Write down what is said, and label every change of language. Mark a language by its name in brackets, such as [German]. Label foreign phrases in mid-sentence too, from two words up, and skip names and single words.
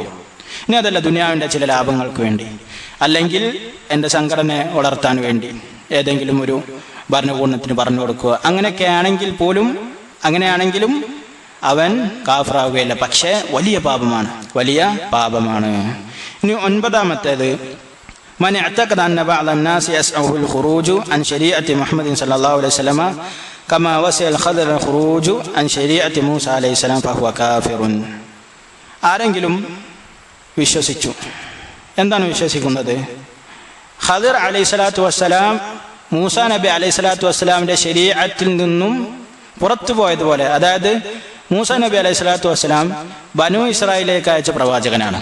[Malayalam] ഇനി അതല്ല ദുനിയാവിൻ്റെ ചില ലാഭങ്ങൾക്ക് വേണ്ടി, അല്ലെങ്കിൽ എൻ്റെ സംഘടനയെ വളർത്താൻ വേണ്ടി ഏതെങ്കിലും ഒരു ഭരണകൂടത്തിന് പറഞ്ഞു കൊടുക്കുക, അങ്ങനെയാണെങ്കിലും അവൻ കാഫിറാവുകയില്ല. പക്ഷേ വലിയ പാപമാണ്, വലിയ പാപമാണ്. ഇനി 9-ാമത്തേത്, [Arabic] من اعتقد أن بعض الناس يسعه الخروج عن شريعة محمد صلى الله عليه وسلم كما وسع الخضر الخروج عن شريعة موسى عليه السلام فهو كافر. [Malayalam] ആരെങ്കിലും വിശ്വസിച്ചു, എന്താണ് വിശ്വസിക്കുന്നത്? ഖദിർ [Arabic] عليه الصلاة والسلام [Malayalam] മൂസാ നബി അലൈഹിസ്സലാത്തു വസ്സലാമിൻ്റെ ശരീഅത്തിൽ നിന്നും പുറത്തു പോയതുപോലെ, അതായത് മൂസാ നബി [Arabic] عليه الصلاة والسلام [Malayalam] ബനു ഇസ്രായേലിലേക്ക് അയച്ച പ്രവാചകനാണ്.